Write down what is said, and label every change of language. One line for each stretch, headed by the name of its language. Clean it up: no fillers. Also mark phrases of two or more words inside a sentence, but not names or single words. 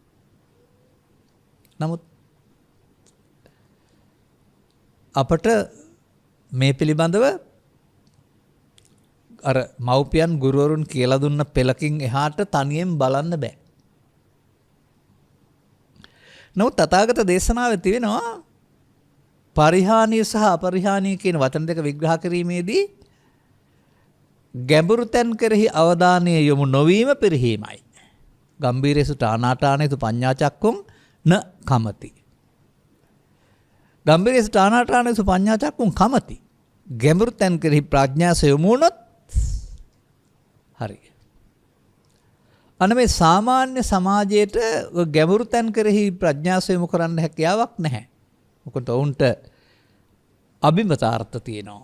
Sinhala: නමුත් අපට මේ පිළිබඳව අර මව්පියන් ගුරුවරුන් කියලා දුන්න පෙළකින් එහාට තනියෙන් බලන්න බෑ. නමුත් තථාගත දේශනාවේ තිබෙනවා පරිහානිය සහ අපරිහානිය කියන වචන දෙක විග්‍රහ කිරීමේදී ගැඹුරු තැන් කෙරෙහි අවධානය යොමු නොවීම පිරිහීමයි.
Pali: ගම්භීරේසු ඨානාඨානේසු පඤ්ඤා චක්කුං න කමති. ගම්භීරේසු ඨානාඨානේසු පඤ්ඤා චක්කුං කමති.
Sinhala: ගැඹුරු තැන් කෙරෙහි ප්‍රඥාස යොමු වුණොත් හරි. අන්න මේ සාමාන්‍ය සමාජයේට ගැඹුරු තැන් කෙරෙහි ප්‍රඥාස යොමු කරන්න හැකියාවක් නැහැ. මොකද ඔවුන්ට අභිමතාර්ථ තියෙනවා.